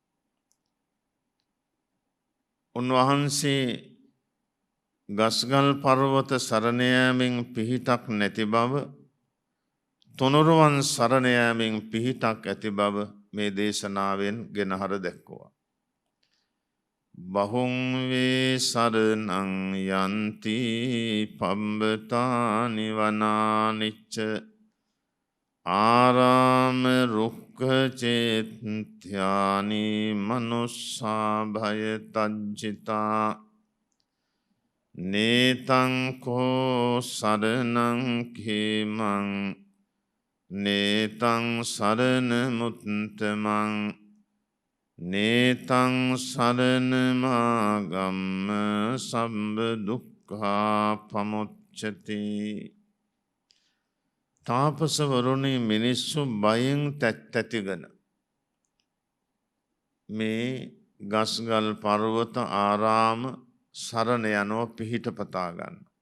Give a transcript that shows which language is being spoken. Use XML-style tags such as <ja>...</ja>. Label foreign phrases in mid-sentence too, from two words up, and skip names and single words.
<si>උන්වහන්සේ ගස්ගල් පර්වත සරණ යාමෙන් පිහිටක් නැති බව, තුනුරුවන් සරණ යාමෙන් පිහිටක් ඇති බව මේ දේශනාවෙන් ගෙනහර දැක්වුවා.</si> <pi>බහුං වේ සරණං යන්ති පම්බතානි වනානිච්ච ආරාම රුක්ඛ චේත්‍යානි මනුස්සා භය තජ්ජිතා නේතං කෝ සරණං කේමං නේතං සරණ මුත්තමං නේතං සරණ මාගම්ම සම්බ දුක්ඛා පමුච්චති.</pi> <si>තාපසවරුනි, මිනිස්සු බයෙන් තැතිගෙන මේ ගස්ගල් පර්වත ආරාම සරණ යනෝ පිහිට පතා ගන්න.</si>